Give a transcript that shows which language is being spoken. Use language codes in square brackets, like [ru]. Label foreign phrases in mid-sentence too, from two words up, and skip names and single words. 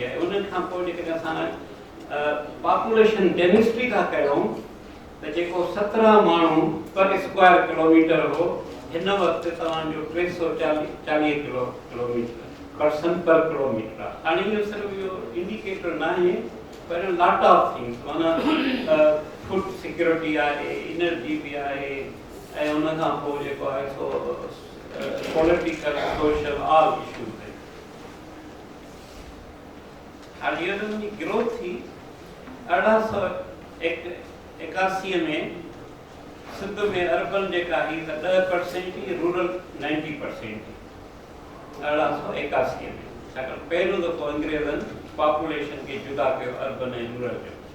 [sd] आहे उन खां पोइ जेकॾहिं असां [en] population density [sd] था कयूं त जेको 17 माण्हू [en] per square kilometer [sd] हो हिन वक़्तु तव्हांजो 340 [en] kilometer person per kilometer [sd] आहे हाणे इहो सिर्फ़ु इहो इंडिकेटर न आहे पर [en] lot of things [sd] माना [en] food security [sd] आहे एनर्जी बि आहे ऐं उन खां पोइ जेको आहे सो [en] political social all issues [sd] आहिनि हाणे इहो हुनजी ग्रोथ थी 1881 में सिंध में अर्बन जेका ही त 10% ही रूरल 90% 1881 में छाकाणि पहिरियों दफ़ो अंग्रेज़नि पॉपुलेशन खे जुदा कयो अर्बन ऐं रूरल जो